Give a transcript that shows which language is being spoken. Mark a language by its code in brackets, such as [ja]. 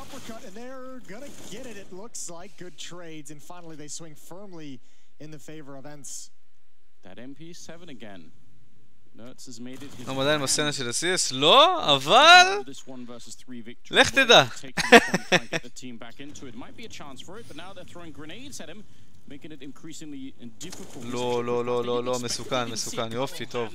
[en] uppercut, and they're gonna get it. It looks like good trades, and finally they swing firmly in the favor of Ents. That MP7 again. Nurtz has made it his [he] אנחנו עדיין בסצנה של הסיאס, לא, אבל... [en] this 1 versus 3 victory. [he] לך תדע. [en] Take the point, try and get the team back into it. Might be a chance for it, but now they're throwing grenades at him, making it increasingly difficult. [he] לא, לא, לא, לא, לא, מסוכן, מסוכן, יופי, טוב.